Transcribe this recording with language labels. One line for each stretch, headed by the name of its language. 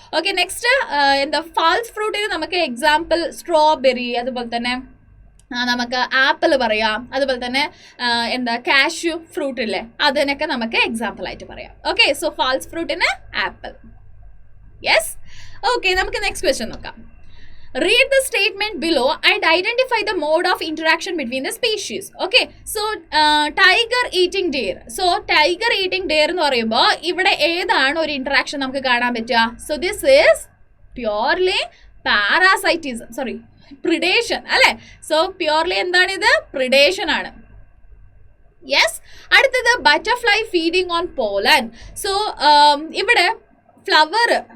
Malayalam: Okay, next false ഫ്രൂട്ടിന് നമുക്ക് example strawberry, അതുപോലെ തന്നെ നമുക്ക് ആപ്പിൾ പറയാം, അതുപോലെ തന്നെ കാഷ്യൂ ഫ്രൂട്ട് ഇല്ലേ, അതിനൊക്കെ നമുക്ക് എക്സാമ്പിൾ ആയിട്ട് പറയാം. Okay, so false ഫ്രൂട്ടിന് apple. Yes. Okay, നമുക്ക് നെക്സ്റ്റ് ക്വസ്റ്റ്യൻ നോക്കാം.
English: Read the statement below and identify the mode of interaction between the species. Okay, so tiger eating deer. So tiger eating deer
Malayalam: എന്ന് പറയുമ്പോൾ ഇവിടെ ഏതാണ് ഒരു interaction നമുക്ക് കാണാൻ പറ്റുക?
English: So this is purely parasitism, sorry, predation
Malayalam: അല്ലെ. സോ പ്യൂർലി എന്താണ് ഇത്? പ്രിഡേഷൻ ആണ്. യെസ്. അടുത്തത് butterfly feeding on pollen. So ഇവിടെ ഫ്ലവർ